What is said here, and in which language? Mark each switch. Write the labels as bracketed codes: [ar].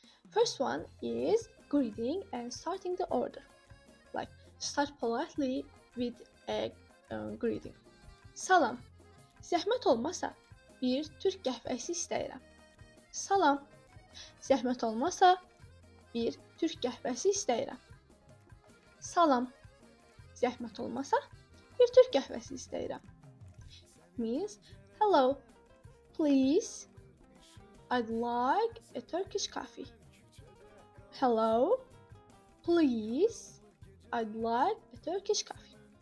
[en] First one is greeting and starting the order. Like, start politely with a greeting. [az] Salam. Zəhmət olmasa bir Türk qəhvəsi istəyirəm. Salam. Zəhmət olmasa bir Türk qəhvəsi istəyirəm. Salam. Zəhmət olmasa bir Türk qəhvəsi istəyirəm. [en] Means hello. Please, I'd like a Turkish coffee. Hello, please, I'd like a Turkish coffee.